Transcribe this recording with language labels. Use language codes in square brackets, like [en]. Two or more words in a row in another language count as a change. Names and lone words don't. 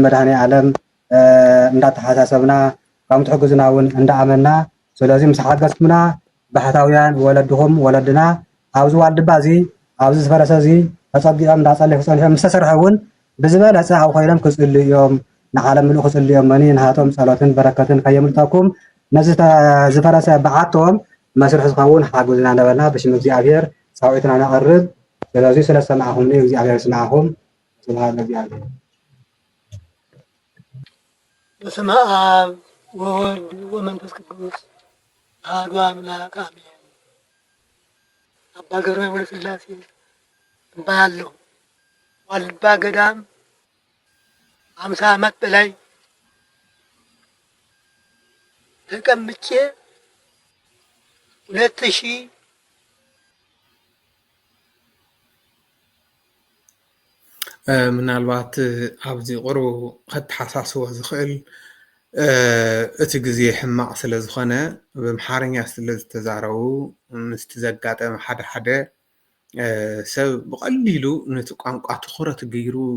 [ti] መድሃኒ ዓለም እንዳተሓሳሰብና ከም ትሕግዙና እውን እንዳኣመና ስለዚ ምስ ሓገዝኩምና ባሕታውያን ወለድኹም ወለድና ኣብዚ ዋልድባ እዚ ኣብዚ ዝፈረሰ እዚ ተፀጊዖም እንዳፀለዩ ክፀንሖም ምስ ተሰርሐ እውን ብዝበለፀ ኣብ ኮይኖም ክፅልዩ እዮም ንዓለም ምሉእ ክፅልዩ እዮም መኒ ንሃቶም ፀሎትን በረከትን ከየምልጠኩም ነዚ ዝፈረሰ በዓቶም መስርሒ ዝኸውን ሓግዙና ነበልና ብሽም እግዚኣብሔር ፃውዒትና ነቕርብ ስለዚ ስለ ሰማዕኹምኒ እግዚኣብሔር ስማዕኹም [gez] ስብሃት ለእግዚኣብሔር በስመ አብ ወወልድ ወመንፈስ ቅዱስ አሐዱ አምላክ አሜን። [am] አባ ገብረ ወልደ ሥላሴ እባላለሁ። ዋልድባ ገዳም 50 ዓመት በላይ ተቀምጬ 2000 [ti] ምናልባት ኣብዚ ቁርቡ ከተሓሳስቦ ዝኽእል እቲ ግዜ ሕማቕ ስለ ዝኾነ ብምሓርኛ ስለ ዝተዛረቡ ምስቲ ዘጋጠመ ሓደ ሓደ ሰብ ብቐሊሉ ነቲ ቋንቋ ትኹረት ገይሩ